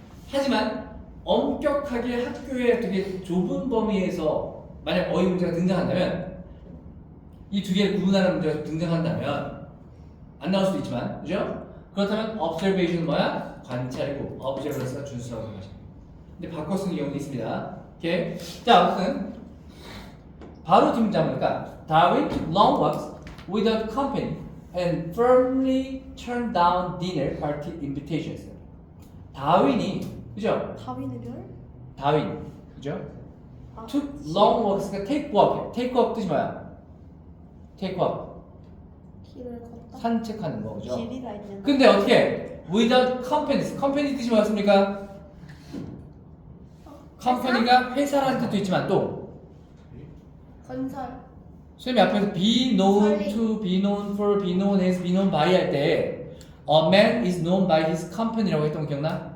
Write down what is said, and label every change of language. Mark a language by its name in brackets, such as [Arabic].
[Korean] 하지만 엄격하게 학교의 되게 좁은 범위에서 만약 어휘 문제가 등장한다면 이 두 개를 구분하는 문제가 등장한다면 안 나올 수도 있지만 그죠? 그렇다면 observation은 뭐야? 관찰이고 observance가 준수라고 하는 것입니다. 근데 바꿔 쓰는 경우도 있습니다. 오케이. 자, 아무튼 바로 뒷문장이니까 [English] Darwin took long walks without company and firmly turned down dinner party invitations. [Korean] 다윈이 그죠? 다윈의 별? 다윈 그죠? 아, [English] took long walks [Korean] 그러니까 [English] take walk. take walk [Korean] 뜻이 뭐야? [English] take walk [Korean] 길을 걷다. 산책하는 거 그죠? 길이라 있는. 근데 어떻게 [English] without companies company [Korean] 뜻이 뭐였습니까? company가 회사라는 뜻도 있지만 또 건설. 선생님이 앞에서 [English] be known [Korean] 설리. [English] to, be known for, be known as, be known by [Korean] 할 때 [English] a man is known by his company [Korean] 라고 했던 거 기억나?